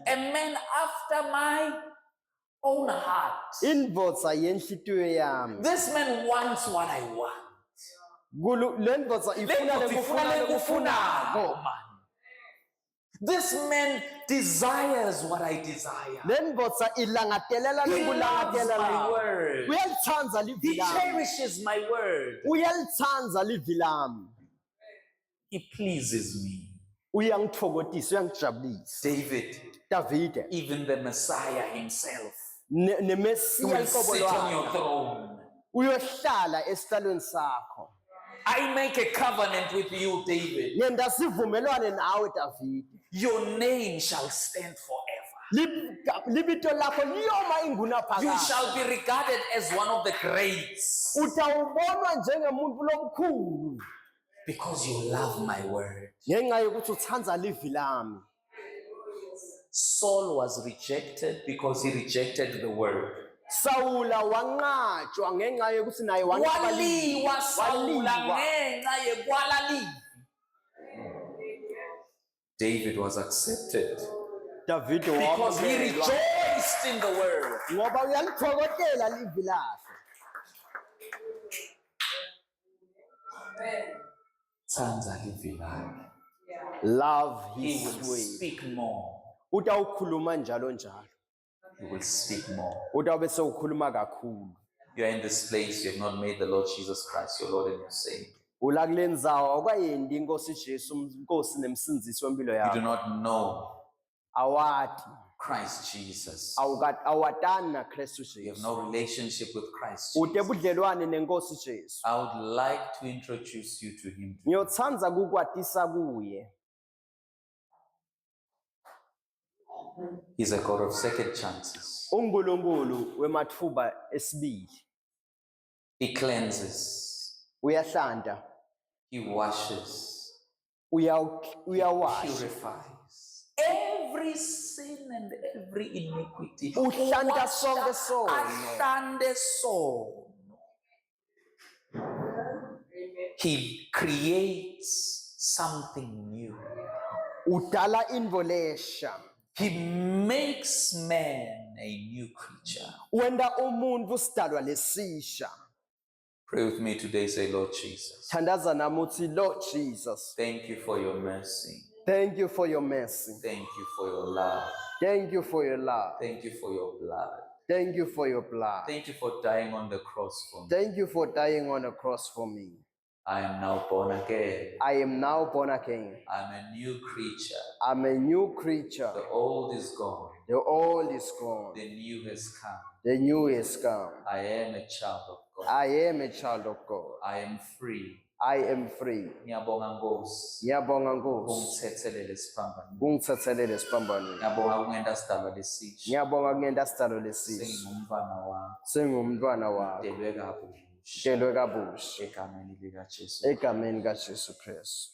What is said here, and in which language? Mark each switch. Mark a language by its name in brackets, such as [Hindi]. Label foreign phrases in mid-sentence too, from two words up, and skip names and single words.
[English] a man after my own heart. [Swati] indvodza yenhlitiyo yami. [English] This man wants what I want. [Swati] Le ndvodza ifuna Lendvodza ifuna lekufunako. lekufunako, [English] man. This man desires what I desire. [Swati] lendvodza ilangatelela [English] He loves [Swati] lokulangatela [English] my [Swati] lami. [English] word. [Swati] Uyalithanda livi [English] He [Swati] lami. [English] cherishes my word. [Swati] Uyalithanda livi lami. [English] He pleases me. [Swati] Uyangithokozisa, uyangijabulisa. [English] David, [Swati] Davide, [English] even the Messiah himself, [Swati] neMesiya [English] will [Swati] iqobo [English] sit on your [Swati] lwakhe [English] throne. [Swati] uyohlala esihlalweni sakho. [English] I make a covenant with you, David. [Swati] Ngenda sivumelwane nawe Davide. [English] Your name shall stand forever. [Swati] Libito lakho liyoma inguna [English] You [Swati] phakade. [English] shall be regarded as one of the greats [Swati] Utawubonwa njengemuntu lomkhulu [English] because you love my word. [Swati] ngenxa yokuthi uthanda livi lami. [English] Saul was rejected because he rejected the word. [Swati] Sawula wanqatshwa ngenxa yokuthi naye wanqaba livi. Waliwa Saula Waliwa. ngenxa yekwala livi. [English] David was accepted [Swati] Davide [English] because he [Swati] wamukelwa [English] rejoiced in the word. [Swati] ngoba uyalithokotela livi lakhe. Thanda livi lakhe. [English] Love He his will way. speak more. [Swati] Utawukhuluma njalo njalo. [English] He will speak more. [Swati] Utawube sewukhuluma kakhulu. [English] You are in this place, you have not made the Lord Jesus Christ your Lord and your Savior. [Swati] Ula kule ndzawo awukayendi inkosi Jesu inkosi nemsindisi wempilo [English] You do [Swati] yakho. [English] not know [Swati] Awati. [English] Christ Jesus. [Swati] Awatani na Kristu [English] You have [Swati] Jesu. [English] no relationship with Christ [Swati] Ute [English] Jesus. [Swati] budlelwane nenkosi Jesu. [English] I would like to introduce you to him. [Swati] Ngiyothandza kukwatisa kuye. [English] He's a God of second chances. [Swati] UNkulunkulu wematfuba esibili. [English] He cleanses. [Swati] Uyahlanta. [English] He washes. [Swati] Uyawasha. [English] Purifies. Every sin and every iniquity. [Swati] Uhlanta sonke sono. Ahlante sono. [English] He creates something new. [Swati] Udala involesha. [English] He makes man a new creature. [Swati] Wenda umuntu sidalwa lesisha. [English] Pray with me today, say, Lord Jesus, [Swati] Thandaza nami uthi [English] Lord Jesus. thank you for your mercy. Thank you for your mercy. Thank you for your love. Thank you for your love. Thank you for your blood. Thank you for your blood. Thank you for dying on the cross for me. Thank you for dying on the cross for me. I am now born again. I am now born again. I'm a new creature. I'm a new creature. The old is gone. The old is gone. The new has come. The new is come. I am a child of God. I am a child of God. I am free. I am free. [Swati] Ngiyabonga Nkosi. Ngiyabonga Nkosi. Ungithethelele isiphambano. Kungithethelele esiphambanweni. Ngiyabonga kungenda sidalwa lesisha. Ngiyabonga kungenta sidalo lesisha. Sengingumntwana wakho. Sengumntwana wakho. Delwe kabusha. Shelwe kabusha. Egameni likaJesu. Egameni kaJesu Kristu.